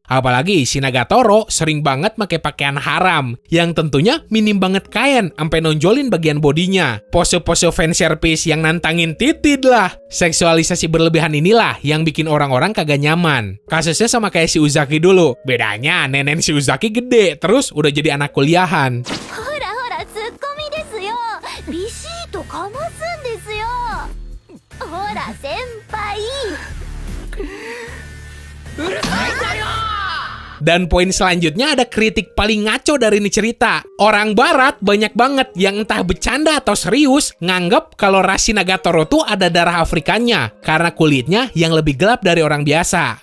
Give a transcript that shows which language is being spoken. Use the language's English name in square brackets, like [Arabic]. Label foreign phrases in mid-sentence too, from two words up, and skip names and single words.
[Indonesian] Apalagi si Nagatoro sering banget pakai pakaian haram yang tentunya minim banget kain sampai nonjolin bagian bodinya. Pose-pose fanservice yang nantangin titid lah. Seksualisasi berlebihan inilah yang bikin orang-orang kagak nyaman. Kasusnya sama kayak si Uzaki dulu. Bedanya nenek si Uzaki gede terus udah jadi anak kuliahan. [Japanese] ほらほらツッコミですよ。ビシッとかますんですよ。ほら先輩。 [Indonesian] Dan poin selanjutnya ada kritik paling ngaco dari ini cerita. Orang barat banyak banget yang entah bercanda atau serius nganggep kalau ras Nagatoro tuh ada darah Afrikanya karena kulitnya yang lebih gelap dari orang biasa.